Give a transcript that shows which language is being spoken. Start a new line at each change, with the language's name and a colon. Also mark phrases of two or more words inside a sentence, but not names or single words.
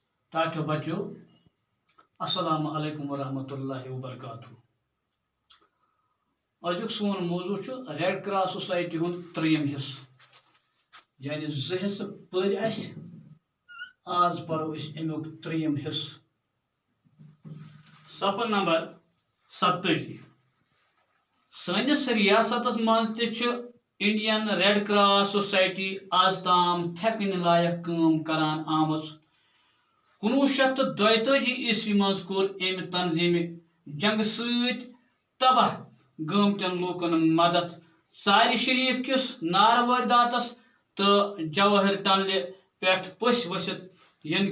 Kashmiri: ٹاٹو بچو
Arabic: السلام علیکم ورحمۃ اللہ وبرکاتہ
Kashmiri: آزک سون موضوع ریڈ کراس سوسائٹی ہند تریم حصہ یعنی زٕ حصہ پٔرۍ اَسہِ آز پرو أسۍ امیُک تریم حصہ صفحہ نمبر 47 سٲنِس ریاستس منٛز تہِ چھِ انڈین ریڈ کراس سوسائٹی آز تام تھٮ۪کنہِ لایق کٲم کران آمٕژ 1932 عیسوی منٛز کوٚر أمۍ تنظیٖمہِ جنگہٕ سۭتۍ تباہ گٲمتٮ۪ن لوٗکن مدد ژارِ شریٖف کِس نارٕ وٲرۍداتس تہٕ جواہر ٹنلہِ پٮ۪ٹھ پٔسۍ ؤسِتھ ییٚمہِ